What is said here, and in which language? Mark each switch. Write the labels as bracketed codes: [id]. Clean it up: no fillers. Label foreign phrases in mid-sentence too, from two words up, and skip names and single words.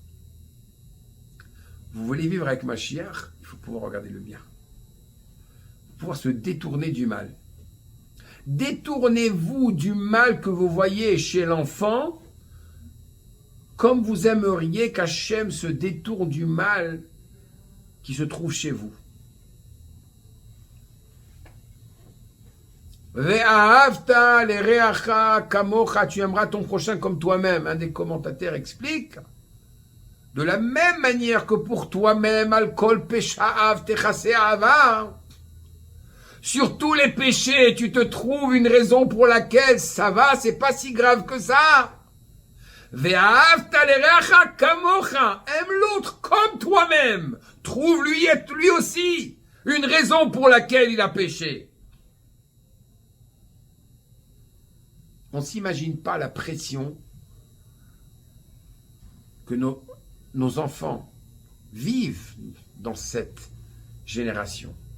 [fr] Vous voulez vivre avec Mashiach, il faut pouvoir regarder le bien. Pouvoir se détourner du mal. Détournez-vous du mal que vous voyez chez l'enfant, comme vous aimeriez qu'Hachem se détourne du mal qui se trouve chez vous. [he] ואהבת לרעך כמוך, [fr] tu aimeras ton prochain comme toi-même. Un des commentateurs explique, de la même manière que pour toi-même, [he] על כל פשעיו תכסה אהבה, [fr] sur tous les péchés, tu te trouves une raison pour laquelle ça va, c'est pas si grave que ça. [he] ואהבת לרעך כמוך, [fr] aime l'autre comme toi-même. Trouve lui aussi une raison pour laquelle il a péché. On ne s'imagine pas la pression que nos enfants vivent dans cette génération.